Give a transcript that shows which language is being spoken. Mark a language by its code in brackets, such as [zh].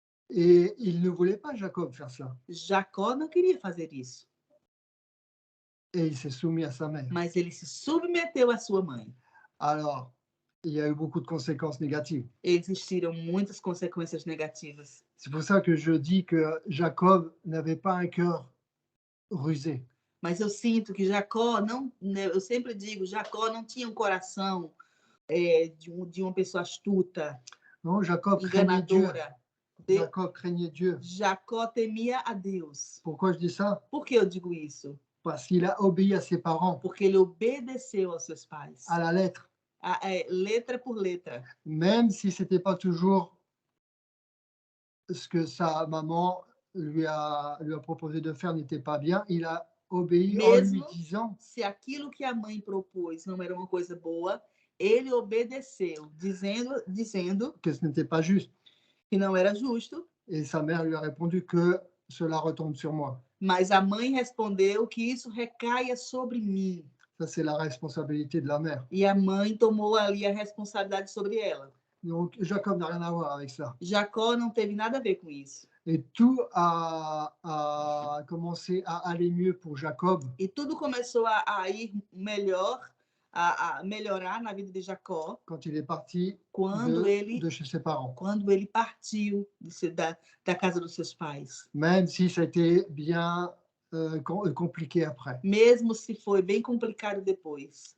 [fr] Et il ne voulait pas, Jacob, faire ça. [pt] Jacó não queria fazer isso. [fr] Et il s'est soumis à sa mère. [pt] Mas ele se submeteu à sua mãe. [fr] Alors, il y a eu beaucoup de conséquences négatives. [pt] Existiram muitas consequências negativas. [fr] C'est pour ça que je dis que Jacob n'avait pas un cœur rusé. [pt] Mas eu sinto que Jacó não, eu sempre digo, Jacó não tinha um coração de uma pessoa astuta, [fr] Non, Jacob craignait Dieu. [pt] enganadora. [fr] Jacob craignait Dieu. [pt] Jacó temia a Deus. [fr] Pourquoi je dis ça? [pt] Por que eu digo isso? [fr] Parce qu'il a obéi à ses parents [pt] Porque ele obedeceu aos seus pais. [fr] à la lettre. [pt] Letra por letra. [fr] Même si ce n'était pas toujours ce que sa maman lui a proposé de faire n'était pas bien, il a obéi en lui [pt] Mesmo [fr] disant [pt] se aquilo que a mãe propôs não era uma coisa boa, ele obedeceu, dizendo [fr] que ce n'était pas juste. [pt] que não era justo, [fr] Et sa mère lui a répondu que cela retombe sur moi. [pt] mas a mãe respondeu que isso recaia sobre mim. [fr] Ça, c'est la responsabilité de la mère. [pt] E a mãe tomou ali a responsabilidade sobre ela. [fr] Donc, Jacob n'a rien à voir avec ça. [pt] Jacó não teve nada a ver com isso. [fr] Et tout a commencé à aller mieux pour Jacob [pt] E tudo começou a ir melhor, a melhorar na vida de Jacó [fr] quand il est parti [pt] quando ele [fr] de chez ses parents. [pt] Partiu da casa dos seus pais. [fr] Même si ça a été bien compliqué après. [pt] Mesmo se foi bem complicado depois.